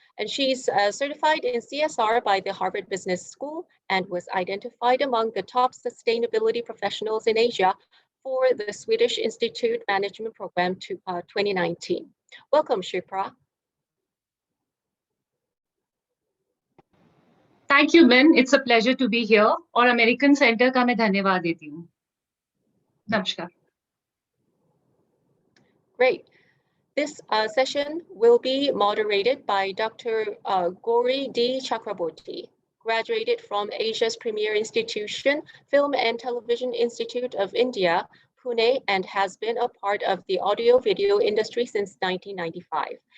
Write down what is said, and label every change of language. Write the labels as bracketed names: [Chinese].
[English] And she's certified in CSR by the Harvard Business School and was identified among the top sustainability professionals in Asia for the Swedish Institute Management Program 2019. Welcome, Shipra. Thank you, Min. It's a pleasure to be here. [Hindi] और American Center का मैं धन्यवाद देती हूँ. नमस्कार. [English] Great. This session will be moderated by Dr. Gauri D. Chakraborty, graduated from Asia's premier institution, Film and Television Institute of India, Pune, and has been a part of the audio-video industry since 1995.